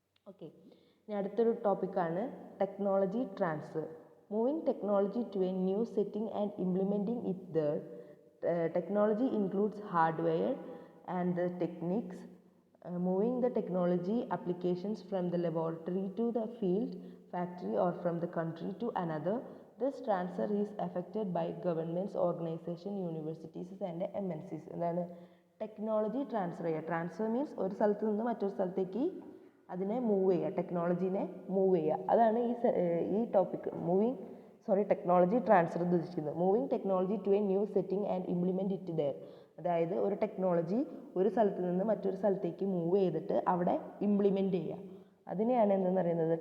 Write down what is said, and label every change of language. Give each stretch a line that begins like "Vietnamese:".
Malayalam: Okay, ഇനി അടുത്തൊരു ടോപ്പിക്കാണ് technology transfer.
English: Moving technology to a new setting and implementing it there. Technology includes hardware and the techniques. Moving the technology applications from the laboratory to the field, factory or from the country to another. This transfer is affected by governments, organizations, universities and MNCs.
Malayalam: എന്താണ് technology transfer ചെയ്യുക? Transfer means ഒരു സ്ഥലത്ത് നിന്ന് മറ്റൊരു സ്ഥലത്തേക്ക് അതിനെ move ചെയ്യുക, ടെക്നോളജീനെ move ചെയ്യുക. അതാണ് ഈ ടോപ്പിക് ടെക്നോളജി ട്രാൻസ്ഫർ ഉദ്ദേശിക്കുന്നത്.
English: Moving technology to a new setting and implement it there.
Malayalam: അതായത് ഒരു ടെക്നോളജി ഒരു സ്ഥലത്ത് നിന്ന് മറ്റൊരു സ്ഥലത്തേക്ക് മൂവ് ചെയ്തിട്ട് അവിടെ ഇംപ്ലിമെൻറ്റ് ചെയ്യുക, അതിനെയാണ് എന്തെന്ന് പറയുന്നത്?